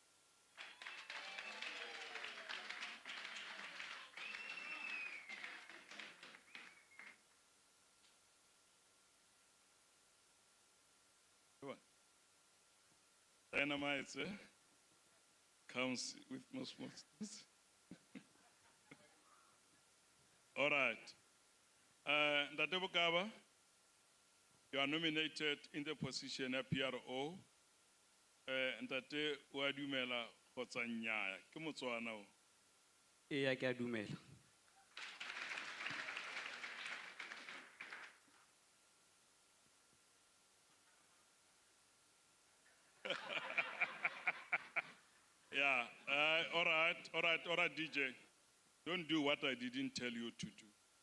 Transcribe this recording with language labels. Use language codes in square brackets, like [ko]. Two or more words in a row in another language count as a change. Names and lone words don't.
[en] Dynamite comes with most. All right. Ndate Bokaba, you are nominated in the position of PRO. [tn] Ndate wa dumela kgotsa nnyaa ke Motswana o? Eya ke a dumela. [en] Yeah, all right, DJ. Don't do what I didn't tell you to do.